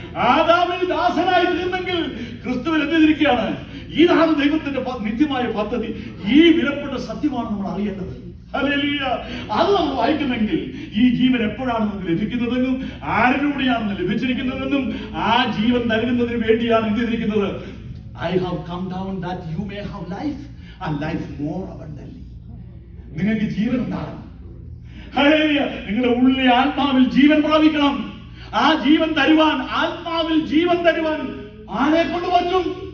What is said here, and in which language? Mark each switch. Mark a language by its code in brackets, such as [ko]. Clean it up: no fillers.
[ml] ആദാമിൽ ദാസനായി തീർന്നെങ്കിൽ ക്രിസ്തുവിൽ എന്തിരിക്കുകയാണ്? ഇതാണ് ദൈവത്തിന്റെ നിത്യമായ പദ്ധതി. ഈ വിലപ്പെട്ട സത്യമാണ് നമ്മൾ അറിയേണ്ടത്. അത് നമ്മൾ വായിക്കുന്നെങ്കിൽ ഈ ജീവൻ എപ്പോഴാണ് നമുക്ക് ലഭിക്കുന്നതെന്നും ആരിലൂടെയാണ് ലഭിച്ചിരിക്കുന്നതെന്നും ആ ജീവൻ നൽകുന്നതിന് വേണ്ടിയാണ് എന്ത് ചെയ്തിരിക്കുന്നത്? [en] I have come down that you may have life and life more abundantly. [ml] നിങ്ങൾക്ക് ജീവൻ ഉണ്ടാകണം. നിങ്ങളുടെ ഉള്ളിലെ ആത്മാവിൽ ജീവൻ പ്രാപിക്കണം. ആ ജീവൻ തരുവാൻ, ആത്മാവിൽ ജീവൻ തരുവാൻ ആരെ കൊണ്ട് പറ്റും?